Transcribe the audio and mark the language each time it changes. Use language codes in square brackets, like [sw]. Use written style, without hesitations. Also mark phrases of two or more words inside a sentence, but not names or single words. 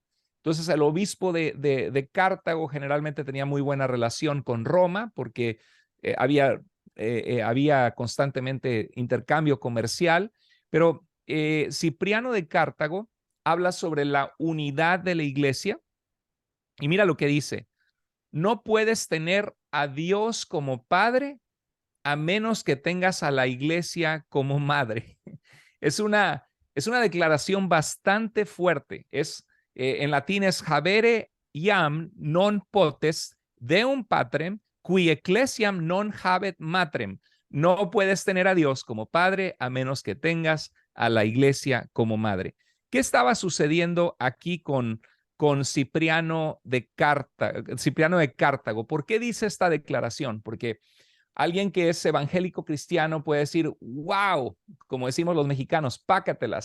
[es] Entonces el obispo de Cartago generalmente tenía muy buena relación con Roma porque había constantemente intercambio comercial, pero Cipriano de Cartago habla sobre la unidad de la iglesia y mira lo que dice: no puedes tener a Dios como padre a menos que tengas a la iglesia como madre. Es una declaración bastante fuerte. En latín es [la] habere iam non potes deum patrem qui ecclesiam non habet matrem. [es] No puedes tener a Dios como padre a menos que tengas a la iglesia como madre. ¿Qué estaba sucediendo aquí con Cipriano de Cartago? ¿Por qué dice esta declaración? Porque alguien que es evangélico cristiano puede decir, wow, como decimos los mexicanos, pácatelas.